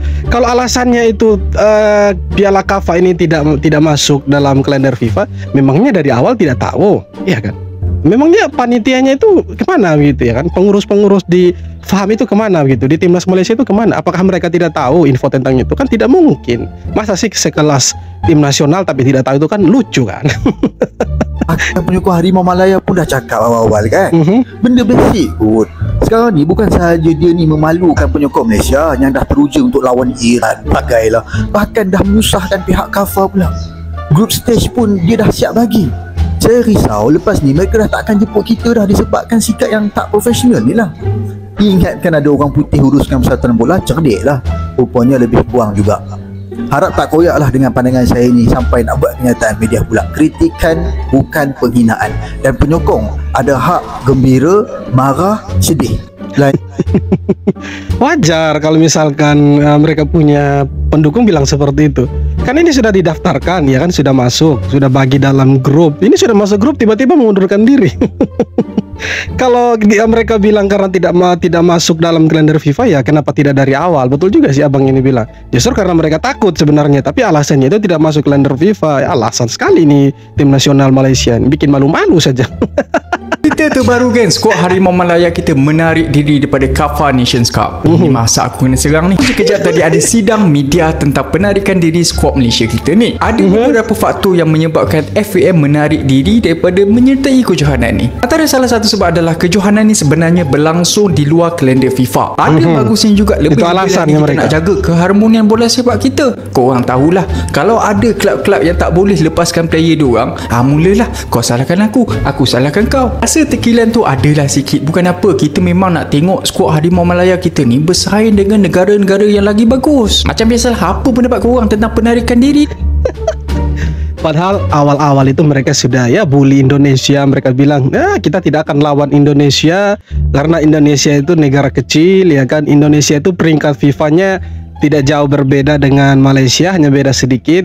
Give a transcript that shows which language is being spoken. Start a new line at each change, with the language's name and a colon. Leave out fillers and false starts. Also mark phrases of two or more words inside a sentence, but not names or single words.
Indonesian: Kalau alasannya itu Piala KAFA ini tidak masuk dalam kalender FIFA, memangnya dari awal tidak tahu, iya kan? Memangnya panitianya itu kemana gitu ya kan? Pengurus-pengurus di FAHAM itu kemana gitu? Di Timnas Malaysia itu kemana? Apakah mereka tidak tahu info tentang itu? Kan tidak mungkin. Masa sih sekelas tim nasional tapi tidak tahu, itu kan lucu kan?
Malay: Penyokong Harimau Malaya pun dah cakap awal-awal kan, benda basic kot. Sekarang ni bukan sahaja dia ni memalukan penyokong Malaysia yang dah teruja untuk lawan Iran, bagailah, bahkan dah menyusahkan pihak KAFA pula. Group stage pun dia dah siap bagi. Saya risau lepas ni mereka dah tak akan jemput kita dah disebabkan sikap yang tak profesional ni lah. Ingatkan ada orang putih uruskan persatuan bola, cerdik lah, rupanya lebih kurang juga. Harap tak koyaklah dengan pandangan saya ni sampai nak buat kenyataan media pula. Kritikan bukan penghinaan, dan penyokong ada hak gembira, marah, sedih.
Indonesian: Wajar kalau misalkan mereka punya pendukung bilang seperti itu. Kan ini sudah didaftarkan ya kan, sudah masuk, sudah bagi dalam grup. Ini sudah masuk grup tiba-tiba mengundurkan diri. Kalau mereka bilang karena tidak masuk dalam kalender FIFA, ya kenapa tidak dari awal? Betul juga sih abang ini bilang. Justru karena mereka takut sebenarnya, tapi alasannya itu tidak masuk kalender FIFA. Ya, alasan sekali nih tim nasional Malaysia, bikin malu-malu saja.
Malay: Kita terbaru kan, skuad Harimau Malaya kita menarik diri daripada CAF Nations Cup. Ini masa aku kena serang ni. Sekejap tadi ada sidang media tentang penarikan diri skuad Malaysia kita ni. Ada beberapa faktor yang menyebabkan FAM menarik diri daripada menyertai kejohanan ni. Antara salah satu sebab adalah kejohanan ni sebenarnya berlangsung di luar kalender FIFA. Ada bagusnya juga, lebih alasan kita mereka nak jaga keharmonian bola sepak kita. Korang tahulah, kalau ada klub-klub yang tak boleh lepaskan player diorang, mulalah kau salahkan aku salahkan kau. Rasa tekilan tu adalah sikit. Bukan apa, kita memang nak tengok skuad Harimau Malaya kita ni bersaing dengan negara-negara yang lagi bagus. Macam biasalah, apa pendapat korang tentang penarikan diri?
Indonesian: Padahal awal-awal itu mereka sudah ya bully Indonesia. Mereka bilang, kita tidak akan lawan Indonesia karena Indonesia itu negara kecil ya kan. Indonesia itu peringkat FIFA-nya tidak jauh berbeda dengan Malaysia, hanya beda sedikit.